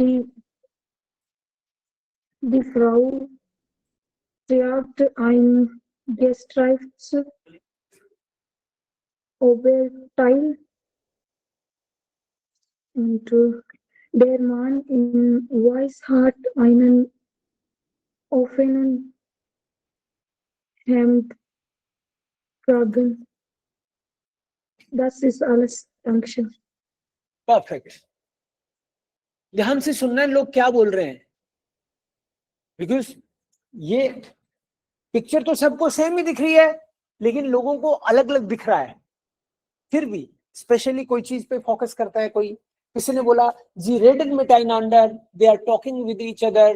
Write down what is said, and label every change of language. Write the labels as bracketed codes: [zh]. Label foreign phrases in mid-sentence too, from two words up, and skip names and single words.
[de] Die Frau trägt ein gestreiftes Oberteil und der Mann in Weiß hat einen offenen Hemdkragen. Das ist alles. Dankeschön. [en] Perfect. [hi] ध्यान से सुनना है लोग क्या बोल रहे हैं, बिकॉज ये पिक्चर तो सबको सेम ही दिख रही है लेकिन लोगों को अलग अलग दिख रहा है. फिर भी स्पेशली कोई चीज पे फोकस करता है. कोई किसी ने बोला [de] sie reden miteinander, [en] they are talking with each other.